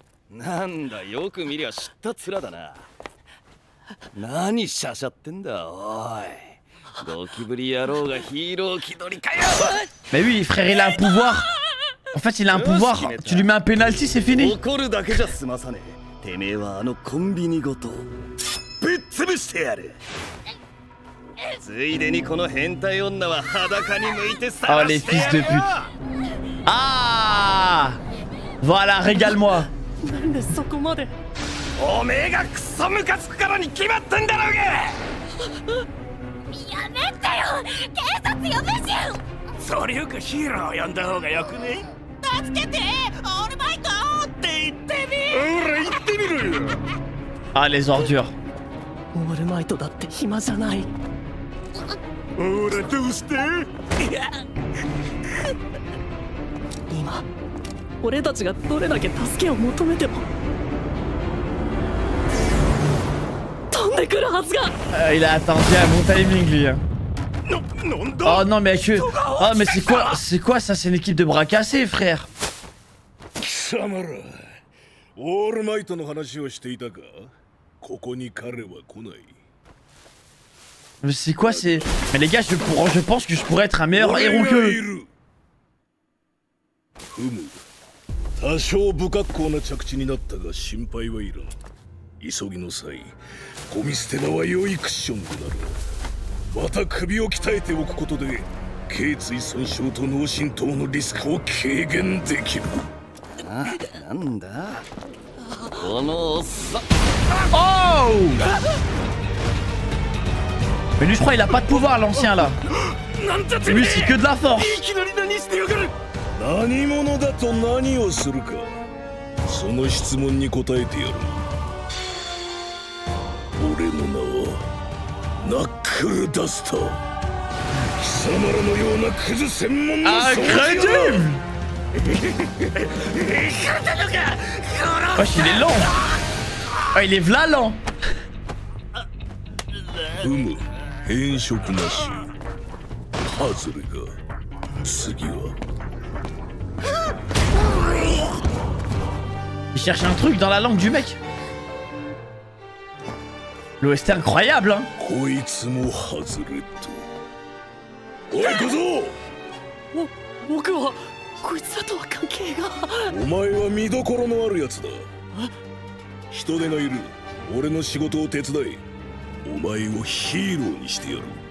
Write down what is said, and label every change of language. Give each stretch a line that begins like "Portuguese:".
Japanese: なんだ、よく見りゃ知った面だな。何しゃしゃってんだおい。ゴキブリ野郎がヒーロー気取りかよ。
French: Mais oui, frère, il a un pouvoir. En fait, il a un pouvoir. Tu lui mets un penalty, c'est fini.
Japanese: 怒るだけじゃ済まさねえ。てめえはあのコンビニごとぶっ潰してやる。ついでにこの変態女は裸に向いて
French: Oh les fils de pute. Ah. Voilà, régale-moi.
Japanese: なんでそこまで。おめえがクソムカつくからに決まってんだろうが。やめてよ、警察呼ぶじゃん。それよくヒーロー呼んだ方がよくね？助けて、オールマイトって言ってほら言ってみろよ。
French: Ah, les ordures.
Japanese: オールマイトだって暇じゃない。ほらどうして？今俺たちがどれだけ助けを求めても飛んでくるはずが。
French: Il a attendu un bon timing lui. Hein. Oh non mais que... Oh mais c'est quoi ça? C'est une équipe de bras cassés frère.
Japanese: 貴様らオールマイトの話をしていたかここに彼は来ない
French: Mais c'est quoi c'est... Mais les gars je pense que je pourrais être un meilleur héros qu'eux.
Japanese: ふむ多少不格好な着地になったが心配はいらん急ぎの際ゴミ捨て場は良いクッションとなるまた首を鍛えておくことで頸椎損傷と脳震盪のリスクを軽減できるなんだこのおっさん Oh!
French: Mais lui je crois il a pas de pouvoir l'ancien là. Lui c'est que de la force.
Japanese: 何者だと何をするかその質問に答えてやる俺の名はナックルダスター貴様らのようなクズ専門の装置だ
French: Wesh il est lent. Oh il est v'là lent.
Japanese: ふむ変色なしハズレが次は
French: Il cherche un truc dans la langue du mec. L'OST incroyable hein.
Japanese: こいつもハズレットおい小僧僕はこいつらとは関係がお前は見どころのあるやつだ人手がいる俺の仕事を手伝いお前をヒーローにしてやる